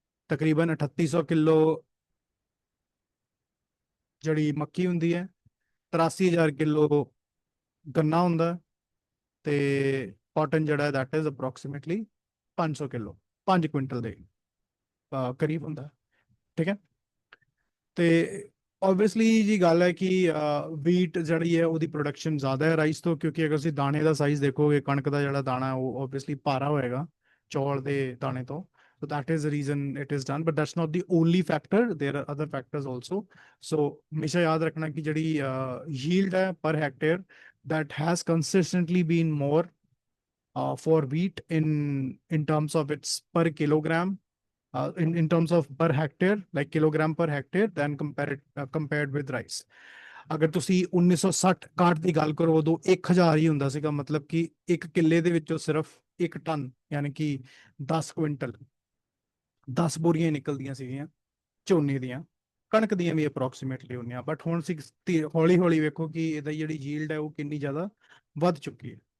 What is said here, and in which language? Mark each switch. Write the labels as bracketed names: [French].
[Punjabi] ਤਕਰੀਬਨ 3800 ਕਿਲੋ ਜਿਹੜੀ ਮੱਕੀ ਹੁੰਦੀ ਹੈ, 83000 ਕਿਲੋ ਗੰਨਾ ਹੁੰਦਾ ਤੇ ਕਾਟਨ ਜਿਹੜਾ [English] that is approximately [Punjabi] 500 kilo, 5 quintal ਦੇ ਕਰੀਬ ਹੁੰਦਾ। ਠੀਕ ਹੈ, ਤੇ obviously ਜੀ ਗੱਲ ਹੈ ਕਿ wheat ਜਿਹੜੀ ਹੈ ਉਹਦੀ ਪ੍ਰੋਡਕਸ਼ਨ ਜ਼ਿਆਦਾ ਹੈ ਰਾਈਸ ਤੋਂ, ਕਿਉਂਕਿ ਅਗਰ ਤੁਸੀਂ ਦਾਣੇ ਦਾ ਸਾਈਜ਼ ਦੇਖੋਗੇ, ਕਣਕ ਦਾ ਜਿਹੜਾ ਦਾਣਾ ਹੈ ਉਹ obviously ਭਾਰਾ ਹੋਏਗਾ ਚੌਲ ਦੇ ਦਾਣੇ ਤੋਂ। [English] So that is the reason it is done, but that's not the only factor. There are other factors also. So [Punjabi] ਹਮੇਸ਼ਾ ਯਾਦ ਰੱਖਣਾ ਕਿ ਜਿਹੜੀ yield ਹੈ [English] per hectare that has consistently been more for wheat in terms of its per kilogram, in terms of per hectare, like kilogram per hectare, then compared with rice. [Punjabi] ਅਗਰ ਤੁਸੀਂ 1960-61 ਦੀ ਗੱਲ ਕਰੋ ਉਦੋਂ 1000 ਹੀ ਹੁੰਦਾ ਸੀਗਾ, ਮਤਲਬ ਕਿ ਇੱਕ ਕਿੱਲੇ ਦੇ ਵਿੱਚੋਂ ਸਿਰਫ 1 ਟਨ ਯਾਨੀ ਕਿ 10 ਕੁਇੰਟਲ 10 ਬੋਰੀਆਂ ਨਿਕਲਦੀਆਂ ਸੀਗੀਆਂ ਝੋਨੇ ਦੀਆਂ। ਕਣਕ ਦੀਆਂ ਵੀ ਅਪਰੋਕਸੀਮੇਟਲੀ ਹੁੰਦੀਆਂ, ਬਟ ਹੁਣ ਹੌਲੀ ਹੌਲੀ ਵੇਖੋ ਕਿ ਇਹਦਾ ਜਿਹੜੀ ਯੀਲਡ ਹੈ ਉਹ ਕਿੰਨੀ ਜ਼ਿਆਦਾ ਵੱਧ ਚੁੱਕੀ ਹੈ।